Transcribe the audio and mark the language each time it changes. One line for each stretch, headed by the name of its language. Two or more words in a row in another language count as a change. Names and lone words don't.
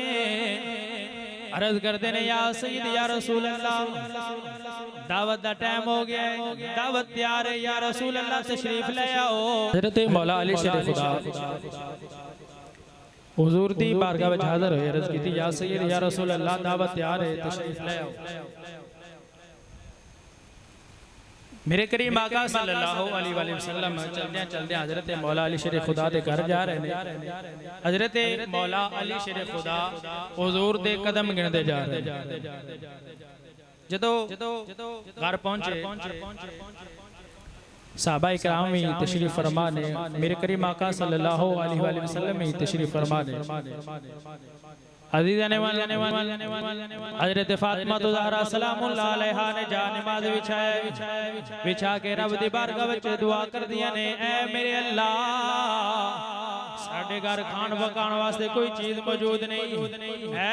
Punjabi: ਅਰਜ਼ ਕਰਦੇ ਨੇ
Arabic: يا سيد يا رسول الله
Punjabi: ਦਾਵਤ ਦਾ ਟਾਈਮ ਹੋ ਗਿਆ ਹੈ ਦਾਵਤ ਤਿਆਰ ਹੈ
Arabic: يا رسول الله
Punjabi: ਤਸ਼ਰੀਫ਼ ਲੈ ਆਓ। ਹਜ਼ਰਤ ਮੌਲਾ ਅਲੀ ਸ਼ੇਰ ਖ਼ੁਦਾ ਹਜ਼ੂਰ ਦੀ ਬਾਰਗਾਹ ਵਿਚ ਹਾਜ਼ਰ ਹੋਏ ਅਰਜ਼ ਕੀ
Arabic: يا سيد يا رسول الله
Punjabi: ਦਾਵਤ ਤਿਆਰ ਹੈ ਤਸ਼ਰੀਫ਼ ਲੈ ਆਓ। ਮੇਰੇ ਕਰੀਮ ਆਕਾ
Arabic: صلى الله عليه وسلم
Punjabi: ਚਲਦੇ ਚਲਦੇ ਹਜ਼ਰਤ ਮੌਲਾ ਅਲੀ ਸ਼ੇਰ ਖ਼ੁਦਾ ਦੇ ਘਰ ਜਾ ਰਹੇ ਨੇ। ਹਜ਼ਰਤ ਮੌਲਾ ਅਲੀ ਸ਼ੇਰ ਖ਼ੁਦਾ ਹਜ਼ੂਰ ਦੇ ਕਦਮ ਗਿਣਦੇ ਜਾ ਰਹੇ। ਜਦੋਂ ਘਰ ਪਹੁੰਚੇ ਸਹਾਬਾ ਇਕਰਾਮ ਵੀ ਤਸ਼ਰੀਫ਼ ਫ਼ਰਮਾ ਨੇ। ਮੇਰੇ ਕਰੀਮ ਆਕਾ
Arabic: صلى الله عليه وسلم
Punjabi: ਵੀ ਤਸ਼ਰੀਫ਼ ਫ਼ਰਮਾ ਨੇ। ਹਜ਼ਰਤ ਫ਼ਾਤਿਮਾ ਜ਼ਹਰਾ
Arabic: سلام الله عليها
Punjabi: ਨੇ ਜਾ ਨਮਾਜ਼ ਵਿਛਾ ਕੇ ਰੱਬ ਦੀ ਬਾਰਗਾਹ ਵਿਚ ਦੁਆ ਕਰ ਦਿਆਂ ਨੇ ਐ ਮੇਰੇ ਅੱਲਾਹ ਸਾਡੇ ਘਰ ਖਾਣ ਪਕਾਣੇ ਵਾਸਤੇ ਕੋਈ ਚੀਜ਼ ਮੌਜੂਦ ਨਹੀਂ ਹੈ।